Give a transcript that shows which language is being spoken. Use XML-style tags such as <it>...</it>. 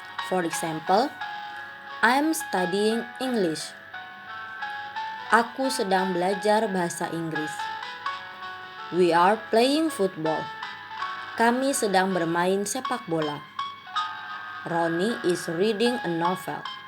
<en>For example, I'm studying English.</en> <id>Aku sedang belajar bahasa Inggris.</id> <en>We are playing football.</en> <id>Kami sedang bermain sepak bola.</id> <en>Ronnie is reading a novel.</en>